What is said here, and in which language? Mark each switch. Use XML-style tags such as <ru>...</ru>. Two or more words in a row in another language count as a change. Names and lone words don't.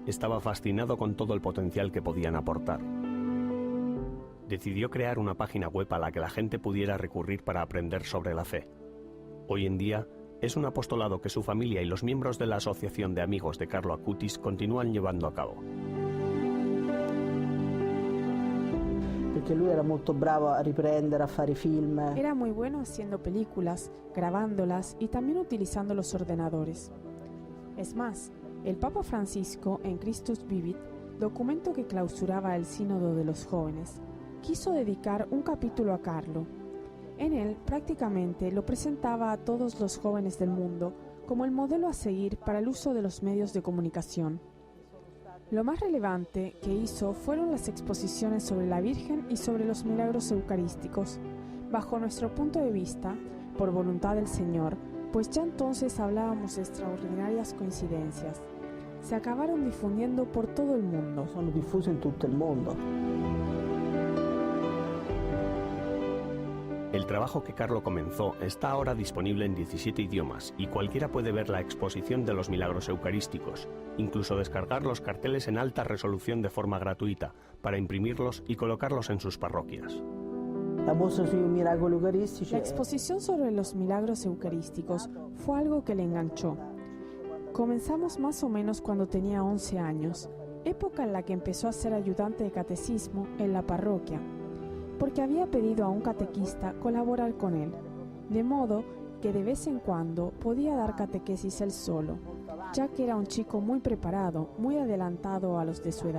<es>Estaba fascinado con todo el potencial que podían aportar. Decidió crear una página web a la que la gente pudiera recurrir para aprender sobre la fe. Hoy en día, es un apostolado que su familia y los miembros de la Asociación de Amigos de Carlo Acutis continúan llevando a cabo.</es> <it>Perché lui era molto bravo a riprendere, a fare film.</it> <es>Era muy bueno haciendo películas, grabándolas y también utilizando los ordenadores. Es más, el Papa Francisco, en Christus Vivit, documento que clausuraba el Sínodo de los Jóvenes, quiso dedicar un capítulo a Carlo. En él prácticamente lo presentaba a todos los jóvenes del mundo como el modelo a seguir para el uso de los medios de comunicación. Lo más relevante que hizo fueron las exposiciones sobre la Virgen y sobre los milagros eucarísticos. Bajo nuestro punto de vista, por voluntad del Señor, pues ya entonces hablábamos de extraordinarias coincidencias. Se acabaron difundiendo por todo el mundo.</es> <it>Sono diffuse in tutto il mondo.</it> <es>El trabajo que Carlo comenzó está ahora disponible en 17 idiomas y cualquiera puede ver la exposición de los milagros eucarísticos, incluso descargar los carteles en alta resolución de forma gratuita para imprimirlos y colocarlos en sus parroquias.</es> <it>La mostra sui miracoli eucaristici.</it> <es>La exposición sobre los milagros eucarísticos fue algo que le enganchó. Comenzamos más o menos cuando tenía 11 años, época en la que empezó a ser ayudante de catecismo en la parroquia, porque había pedido a un catequista colaborar con él, de modo que de vez en cuando podía dar catequesis él solo, ya que era un chico muy preparado, muy adelantado a los de su edad.</es>